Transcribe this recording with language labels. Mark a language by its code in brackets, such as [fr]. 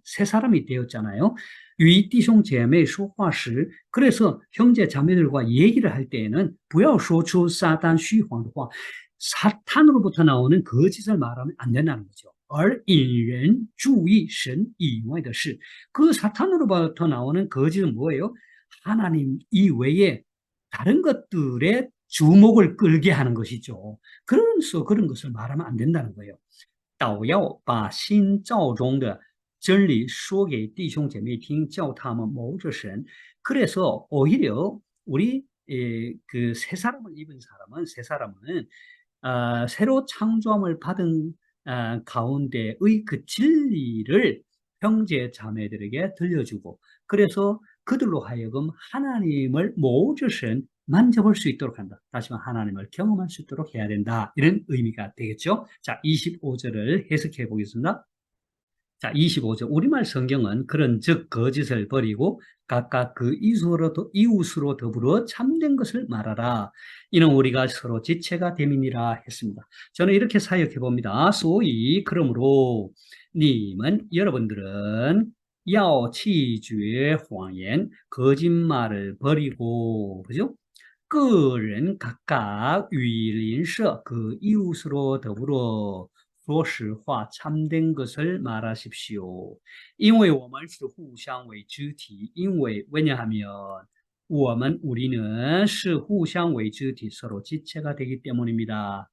[ko] 새 사람이 되었잖아요. [zh] 与弟兄姐妹说话时, [ko] 그래서 형제 자매들과 얘기를 할 때에는 [zh] 不要说出撒旦虚谎的话, [ko] 사탄으로부터 나오는 거짓을 말하면 안 된다는 거죠. [zh] 而引人注意神以外的事, [ko] 그 사탄으로부터 나오는 거짓은 뭐예요? 하나님 이외에 다른 것들의 주목을 끌게 하는 것이죠. 그래서 그런 것을 말하면 안 된다는 거예요. [zh] 倒要把新造中的真理说给弟兄姐妹听, 叫他们谋着神. [ko] 그래서 오히려 우리 그 새 사람을 입은 사람은 새 사람은 새로 창조함을 받은 가운데의 그 진리를 형제 자매들에게 들려주고, 그래서 그들로 하여금 하나님을 모조선 만져볼 수 있도록 한다. 다시 말해 하나님을 경험할 수 있도록 해야 된다. 이런 의미가 되겠죠. 자, 25절을 해석해 보겠습니다. 자, 25절. 우리말 성경은 그런 즉 거짓을 버리고 각각 그 이웃으로 더불어 참된 것을 말하라. 이는 우리가 서로 지체가 됨이니라 했습니다. 저는 이렇게 사역해 봅니다. 소위 그러므로 여러분들은 [zh] 要弃绝谎言, [ko] 거짓말을 버리고, 그죠? [zh] 个人 [ko] 각각 [zh] 与邻舍 [ko] 그 이웃으로 더불어 [zh] 说实话 [ko] 참된 것을 말하십시오. [zh] 因为我们是互相为肢体, 因为 [ko] 왜냐하면 우리는 [zh] 是互相为肢体, [ko] 서로 지체가 되기 때문입니다.